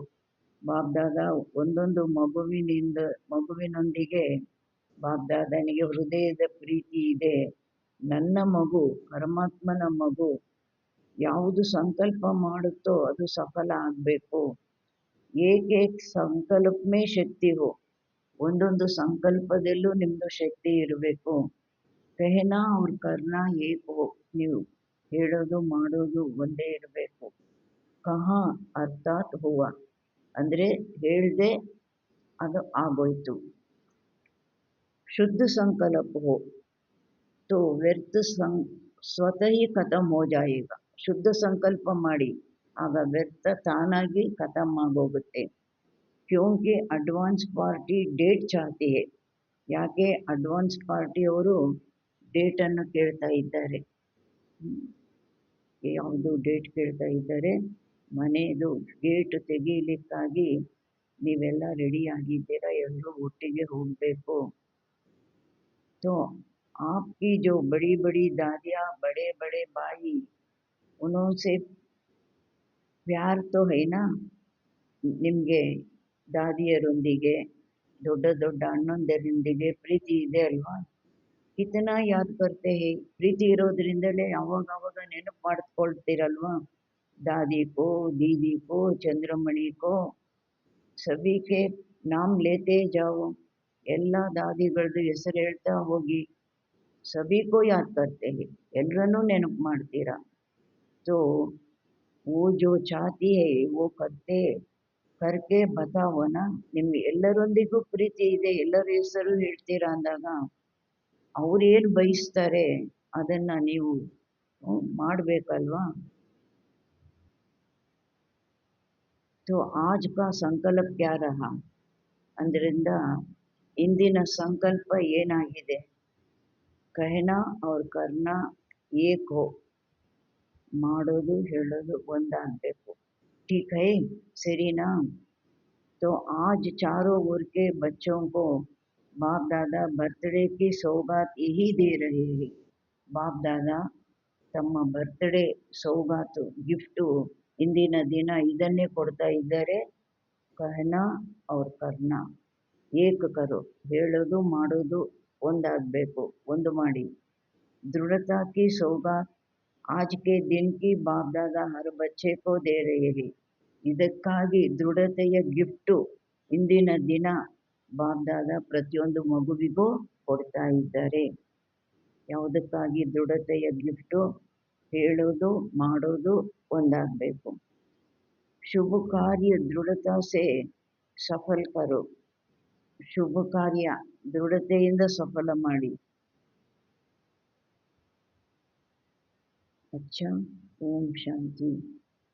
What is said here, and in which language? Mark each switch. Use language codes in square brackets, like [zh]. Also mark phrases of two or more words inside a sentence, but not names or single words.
[kn] ಬಾಬ್ದಾದ ಒಂದೊಂದು ಮಗುವಿನೊಂದಿಗೆ ಬಾಬ್ದಾದನಿಗೆ ಹೃದಯದ ಪ್ರೀತಿ ಇದೆ. ನನ್ನ ಮಗು ಪರಮಾತ್ಮನ ಮಗು ಯಾವುದು ಸಂಕಲ್ಪ ಮಾಡುತ್ತೋ ಅದು ಸಫಲ ಆಗಬೇಕು. [hi] एक एक संकल्प में शक्ति हो. [kn] ಒಂದೊಂದು ಸಂಕಲ್ಪದಲ್ಲೂ ನಿಮ್ಮದು ಶಕ್ತಿ ಇರಬೇಕು. [hi] कहना और करना एक हो. [kn] ನೀವು ಹೇಳೋದು ಮಾಡೋದು ಒಂದೇ ಇರಬೇಕು. [hi] कहा अर्थात हुआ [kn] ಅಂದರೆ ಹೇಳ್ದೆ ಅದು ಆಗೋಯ್ತು. [hi] शुद्ध संकल्प हो तो व्यर्थ स्वतः ही खत्म हो जाएगा. [kn] ಶುದ್ಧ ಸಂಕಲ್ಪ ಮಾಡಿ ಆಗ ವ್ಯರ್ಥ ತಾನಾಗಿ ಖತಮ್ ಆಗೋಗುತ್ತೆ. [hi] क्योंकि [en] advance party date [hi] चाहती है. [kn] ಯಾಕೆ ಅಡ್ವಾನ್ಸ್ ಪಾರ್ಟಿಯವರು ಡೇಟನ್ನು ಕೇಳ್ತಾ ಇದ್ದಾರೆ. ಯಾವುದು ಡೇಟ್ ಕೇಳ್ತಾ ಇದ್ದಾರೆ? ಮನೆಯದು ಗೇಟ್ ತೆಗೀಲಿಕ್ಕಾಗಿ ನೀವೆಲ್ಲ ರೆಡಿ ಆಗಿದ್ದೀರಾ, ಎಲ್ಲರೂ ಒಟ್ಟಿಗೆ ಹೋಗಬೇಕು. [hi] तो आपकी जो बड़ी बड़ी दादियाँ बड़े बड़े भाई उनसे प्यार तो है ना. [kn] ನಿಮಗೆ ದಾದಿಯರೊಂದಿಗೆ ದೊಡ್ಡ ದೊಡ್ಡ ಅಣ್ಣಂದಿರೊಂದಿಗೆ ಪ್ರೀತಿ ಇದೆ ಅಲ್ವಾ. [hi] कितना याद करते हैं. [kn] ಪ್ರೀತಿ ಇರೋದ್ರಿಂದಲೇ ಅವಾಗ ನೆನಪು ಮಾಡ್ಕೊಳ್ತೀರಲ್ವಾ. [hi] दादी को, दीदी को, चंद्रमणि को, सभी के नाम लेते जाओ. [kn] ಎಲ್ಲ ದಾದಿಗಳದ್ದು ಹೆಸರು ಹೇಳ್ತಾ ಹೋಗಿ. [hi] सभी को याद करते हैं. [kn] ಎಲ್ಲರನ್ನೂ ನೆನಪು ಮಾಡ್ತೀರಾ. [hi] तो वो जो चाहती है वो करते करके बताओ ना. [kn] ನಿಮ್ಗೆ ಎಲ್ಲರೊಂದಿಗೂ ಪ್ರೀತಿ ಇದೆ, ಎಲ್ಲರ ಹೆಸರು ಹೇಳ್ತೀರಾ ಅಂದಾಗ ಅವ್ರೇನು ಬಯಸ್ತಾರೆ ಅದನ್ನು ನೀವು ಮಾಡಬೇಕಲ್ವಾ. [hi] तो आज का संकल्प क्या रहा. [kn] ಅಂದ್ರಿಂದ ಇಂದಿನ ಸಂಕಲ್ಪ ಏನಾಗಿದೆ. [hi] कहना और करना एक हो. [kn] ಮಾಡೋದು ಹೇಳೋದು ಒಂದಾಗಬೇಕು. [hi] ठीक है, सरीना. तो आज चारों ओर के बच्चों को बाप दादा बर्थडे की सौगात यही दे रहे हैं. [kn] बाप दादा ತಮ್ಮ ಬರ್ತ್ಡೇ ಸೌಗಾತು ಗಿಫ್ಟು ಇಂದಿನ ದಿನ ಇದನ್ನೇ ಕೊಡ್ತಾ ಇದ್ದಾರೆ. [hi] कहना और करना एक करो. [kn] ಹೇಳೋದು ಮಾಡೋದು ಒಂದಾಗಬೇಕು, ಒಂದು ಮಾಡಿ. [hi] दृढ़ता की सौगात आज के दिन की बाप दादा हर बच्चे को दे रहे हैं. [kn] ಇದಕ್ಕಾಗಿ ದೃಢತೆಯ ಗಿಫ್ಟು ಇಂದಿನ ದಿನ ಬಾಪ್ ದಾದಾ ಪ್ರತಿಯೊಂದು ಮಗುವಿಗೂ ಕೊಡ್ತಾ ಇದ್ದಾರೆ. ಯಾವುದಕ್ಕಾಗಿ ದೃಢತೆಯ ಗಿಫ್ಟು? ಹೇಳೋದು ಮಾಡೋದು ಒಂದಾಗಬೇಕು. [hi] शुभ कार्य दृढ़ता से सफल करो. [kn] ಶುಭ ಕಾರ್ಯ ದೃಢತೆಯಿಂದ ಸಫಲ ಮಾಡಿ. [hi] अच्छा, ओम शांति.